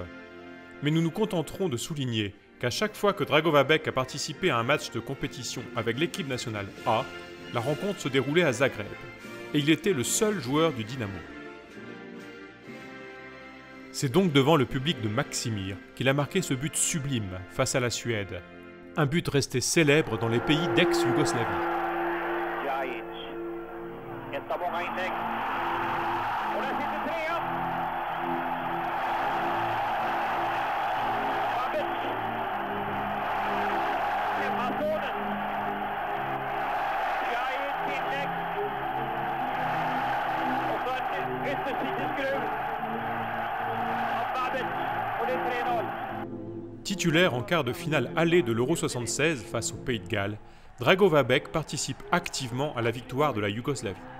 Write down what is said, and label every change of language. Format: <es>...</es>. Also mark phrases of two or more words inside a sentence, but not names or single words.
<fr>Mais nous nous contenterons de souligner qu'à chaque fois que Drago Vabec a participé à un match de compétition avec l'équipe nationale A, la rencontre se déroulait à Zagreb, et il était le seul joueur du Dynamo. C'est donc devant le public de Maksimir qu'il a marqué ce but sublime face à la Suède, un but resté célèbre dans les pays d'ex-Yougoslavie.</fr> <sv>Ett av många inlägg. Och där sitter 3-1. Vabec. Hemmamålet. Jajic inlägg. Och så en yttersideskruv av Vabec. Och det är 3-0.</sv> <fr>Titulaire en quart de finale aller de l'Euro 76 face au Pays de Galles, Drago Vabec participe activement à la victoire de la Yougoslavie.</fr>